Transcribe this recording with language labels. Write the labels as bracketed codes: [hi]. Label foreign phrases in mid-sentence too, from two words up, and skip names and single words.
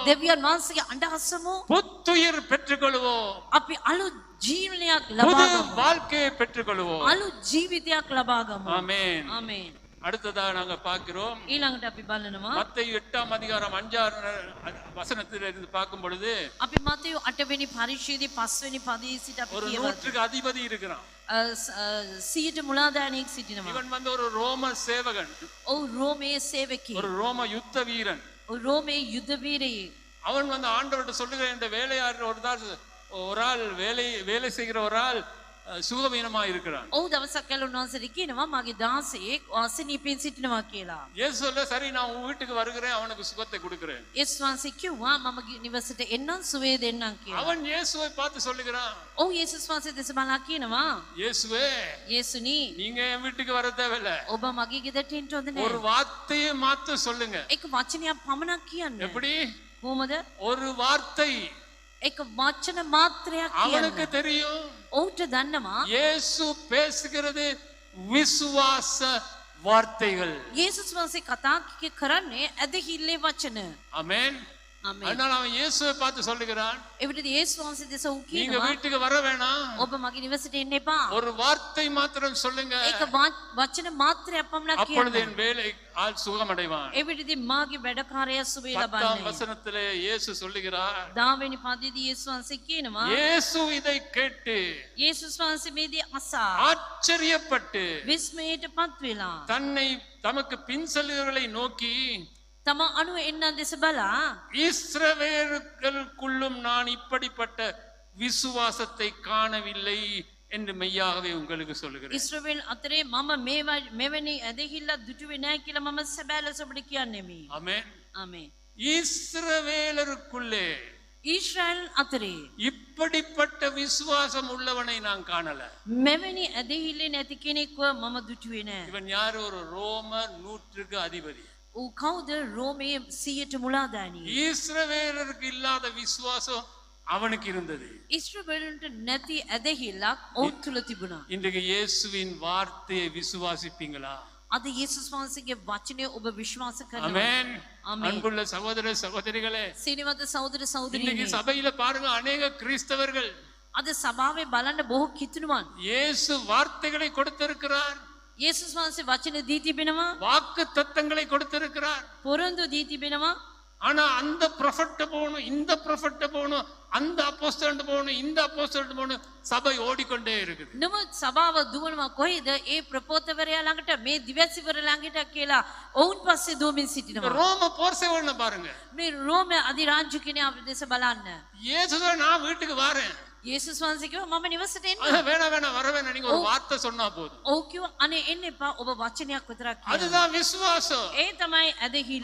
[si] දෙවියන් වහන්සේගේ අඬ අසමු. [ta] புத்துயிர் பெற்றுக்கொள்வோம், [si] අපි අලුත් ජීවනයක් [ta] புது [si] ලබා ගමු. [ta] வாழ்க்கையை பெற்றுக்கொள்வோம். [si] අලුත් ජීවිතයක් ලබා ගමු. [ta] ஆமென். [si] ආමේන්. [ta] அடுத்ததா நாங்க பார்க்கிறோம், [si] ඊළඟට අපි බලනවා [ta] மத்தேயு 8 அதிகாரம் 5 வசனத்தில் இருந்து பார்க்கும் பொழுது [si] අපි මතයු 8 වෙනි පරිච්ඡේදයේ 5 වෙනි පදයේ සිට අපි [ta] ஒரு [si] කියවමු. [ta] நூற்றுக்கு அதிபதி இருக்கிறான். [si] 100ට මුලාදායනෙක් සිටිනවා. [ta] இவன் வந்து ஒரு ரோம சேவகன், [si] ඔව් රෝමයේ සේවකයෙක්. [ta] ஒரு ரோம யுத்த வீரன். [si] ඔව් රෝමයේ යුද වීරයෙක්. [ta] அவன் வந்து ஆண்டவர்கிட்ட சொல்லுகிற, இந்த வேலையார் ஒரு ஆள் வேலை செய்கிற ஒரு ஆள் சுகவீனமா இருக்கிறான். [si] ඔව් දවසක් කල උන්වහන්සේට කියනවා මගේ දාසයෙක් අසනීපෙන් සිටිනවා කියලා. [ta] இயேசு சொல்ல, சரி நான் உன் வீட்டுக்கு வருகிறேன், அவனுக்கு சுகத்தை கொடுக்கிறேன். [si] යේසුස් වහන්සේ කිව්වා මම නිවසට එන්නම් සුවය දෙන්නම් කියලා. [ta] அவன் இயேசுவை பார்த்து சொல்லுகிறான், [si] ඔව් යේසුස් වහන්සේ දෙස බලා කියනවා [ta] இயேசுவே, [si] යේසුනි [ta] நீங்க என் வீட்டுக்கு வர தேவையில்ல, [si] ඔබ මගේ ගෙදරට එන්න හොඳ [ta] ஒரு [si] නෑ. [ta] வார்த்தையை மாத்த சொல்லுங்க. [si] එක වචනයක් පමණක් කියන්න. [ta] எப்படி? [si] කොහොමද? [ta] ஒரு வார்த்தை. [si] එක වචන මාත්‍රයක් [ta] அவனுக்கு [si] කියන්න. [ta] தெரியும் [si] ඔව්ට දන්නවා [ta] இயேசு பேசுகிறது விசுவாச வார்த்தைகள். [si] යේසුස් වහන්සේ කතා කරන්නේ ඇදහිල්ලේ වචන. [ta] ஆமென். ஆமென். அதனால அவன் இயேசுவை பார்த்து சொல்லுகிறான், [si] එවිට යේසුස් වහන්සේ දෙස ඌ [ta] நீங்க [si] කියනවා [ta] வீட்டுக்கு வர வேணாம், [si] ඔබ මගේ නිවසට එන්න එපා. [ta] ஒரு வார்த்தை மாத்திரம் சொல்லுங்க, [si] ඒක වචන මාත්‍රයක් පමණක් [ta] அப்பொழுது [si] කියන්න. [ta] என் வேலை ஆள் சுகமடைவான். [si] එවිටදී මාගේ වැඩකාරයා සුවය [ta] 10ஆம் [si] ලබන්නේ. [ta] வசனத்திலே இயேசு சொல்லுகிறார், [si] 10වෙනි පදයේදී යේසුස් වහන්සේ කියනවා [ta] இயேசு இதை கேட்டு [si] යේසුස් වහන්සේ මේ දේ අසා [ta] ஆச்சரியப்பட்டு [si] විස්මයටපත් වෙලා [ta] தன்னை தமக்கு பின் செல்லுகிறவர்களை நோக்கி, [si] තම අනුව එන්නන් දෙස බලා [ta] இஸ்ரவேலுக்குள்ளும் நான் இப்படிப்பட்ட விசுவாசத்தை காணவில்லை என்று மெய்யாகவே உங்களுக்கு சொல்லுகிறேன். [si] ඉස්රායෙල් අතරේ මම මෙවැනි ඇදහිල්ලක් දුටුවේ නැහැ කියලා මම සැබෑ ලෙස ඔබට කියන්නෙමි. [ta] ஆமென். [si] ආමේන්. [ta] இஸ்ரவேலருக்குள்ளே [si] ඊශ්‍රායෙල් අතරේ [ta] இப்படிப்பட்ட விசுவாசம் உள்ளவனை நான் காணல. [si] මෙවැනி ඇදහිල්ලේ නැති කෙනෙක්ව මම දුටුවේ නැහැ. [ta] இவன் யார்? ஒரு ரோம 100க்கு அதிபதி. [si] ඌ කවුද? රෝමයේ 100ට මුලාදානිය. [ta] இஸ்ரவேலருக்கு இல்லாத விசுவாசம் அவனுக்கு இருந்தது. [si] ඉස්රායෙල්ට නැති ඇදහිල්ලක් ඔවුන් තුල තිබුණා. [ta] இன்றைக்கு இயேசுவின் வார்த்தையை விசுவாசிப்பீங்களா? [si] අද යේසුස් වහන්සේගේ වචනය ඔබ විශ්වාස කරනවා. [ta] ஆமென். ஆமென். அன்புள்ள சகோதர சகோதரிகளே, [si] සිනවත සහෝදර [ta] இன்னைக்கு [si] සහෝදරියනි, [ta] சபையில பாருங்க, அநேக கிறிஸ்தவர்கள் [si] අද සභාවේ බලන්න බොහෝ කිතුණුවන් [ta] இயேசு வார்த்தைகளை கொடுத்திருக்கிறார், [si] යේසුස් වහන්සේ වචන දී තිබෙනවා, [ta] வாக்கு தத்தங்களை கொடுத்திருக்கிறார். [si] පොරොන්දු දී තිබෙනවා. [ta] ஆனா அந்த ப்ரொஃபெட் போகணும், இந்த ப்ரொஃபெட் போகணும், அந்த அப்போஸ்தலன் போகணும், இந்த அப்போஸ்தலன் போகணும், சபை ஓடிக்கொண்டே இருக்குது. [si] නමුත් සභාව දුවනවා කොහෙද? ඒ ප්‍රපෝතවරයා ළඟට, මේ දිවැසිවර ළඟට කියලා ඔවුන් පස්සේ දුවමින් [ta] இந்த [si] සිටිනවා. [ta] ரோம போர் சேவல்ல பாருங்க, [si] මේ රෝම අධිරාජ්‍ය කෙනා දෙස බලන්න. [ta] இயேசுவே நான் வீட்டுக்கு வரேன், [si] යේසුස් වහන්සේ කිව්වා මම නිවසට එන්න. [ta] வேணாம் வேணாம் வர வேணாம், நீங்க ஒரு வார்த்தை சொன்னா போதும். [si] ඔව් කිව්වා අනේ එන්න එපා, ඔබ වචනයක් විතරක් කියන්න. [ta] அதுதான் விசுவாசம். [si] ඒ තමයි ඇදහිල්ල.